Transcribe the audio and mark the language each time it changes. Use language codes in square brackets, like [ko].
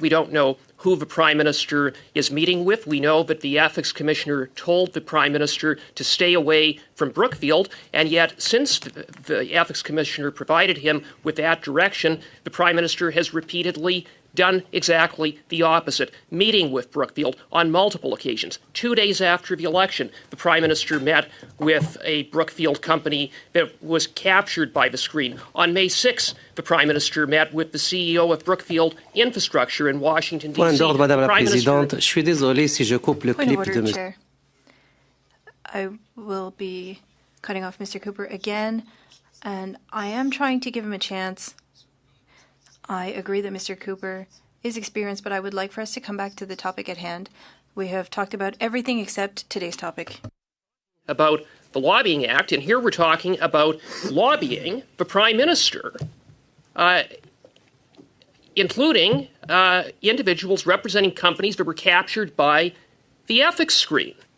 [en] We don't know who the Prime Minister is meeting with. We know that the Ethics Commissioner told the Prime Minister to stay away from Brookfield, and yet since the Ethics Commissioner provided him with that direction, the Prime Minister has repeatedly done exactly the opposite, meeting with Brookfield on multiple occasions. 2 days after the election, the Prime Minister met with a Brookfield company that was captured by the screen. On May 6, the Prime Minister met with the CEO of Brookfield Infrastructure in Washington, D.C. [fr] Point d'ordre, Madame la Présidente. Je suis désolé si je coupe le clip de M. [en] Chair. I will be cutting off Mr. Cooper again, and I am trying to give him a chance. I agree that Mr. Cooper is experienced, but I would like for us to come back to the topic at hand. We have talked about everything except today's topic. About the Lobbying Act, and here we're talking about lobbying the Prime Minister, including individuals representing companies that were captured by the ethics screen.